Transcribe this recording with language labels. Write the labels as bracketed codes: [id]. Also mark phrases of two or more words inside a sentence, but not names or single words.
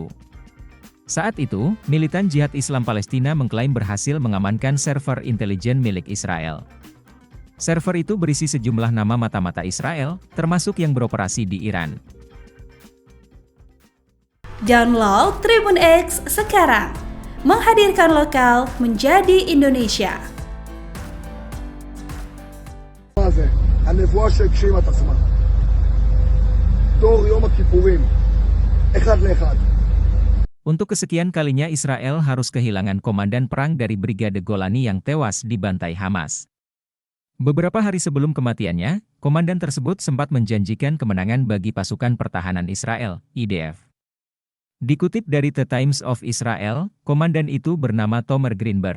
[id] Saat itu, militan Jihad Islam Palestina mengklaim berhasil mengamankan server intelijen milik Israel. Server itu berisi sejumlah nama mata-mata Israel, termasuk yang beroperasi di Iran. Download Tribun X sekarang, menghadirkan lokal menjadi Indonesia. [he] הנבואה שהגשימה את עצמה. דור יום הכיפורים, אחד לאחד. [id] Untuk kesekian kalinya Israel harus kehilangan komandan perang dari Brigade Golani yang tewas dibantai Hamas. Beberapa hari sebelum kematiannya, komandan tersebut sempat menjanjikan kemenangan bagi pasukan pertahanan Israel, IDF. Dikutip dari The Times of Israel, komandan itu bernama Tomer Greenberg.